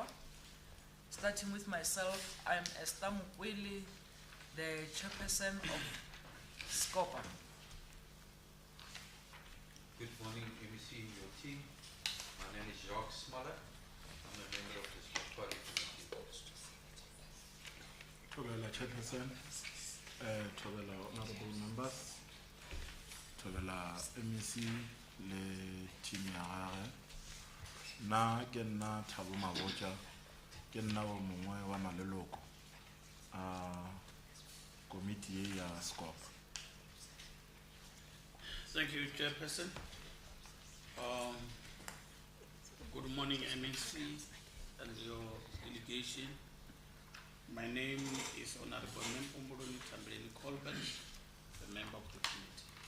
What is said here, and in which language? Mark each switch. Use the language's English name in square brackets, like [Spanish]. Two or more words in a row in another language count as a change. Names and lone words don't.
[English] Starting with myself, I'm Esther Mukwili, the chairperson of Scopa. Good morning, MEC and your team. My name is Jacques Smaller. I'm a member of the Scopa committee. [Northern Sotho] Thobela chairperson, thobela [English] honorable members, [Northern Sotho] thobela MEC le team ya gagwe. Na ke nna Thabo Mabotja, ke nna o mongwe wa maleloko a committee ya Scopa. [English] Thank you, Chairperson. Good morning, MEC and your delegation. My name is Honorable Limpopo Tourism Agency, the member of the committee.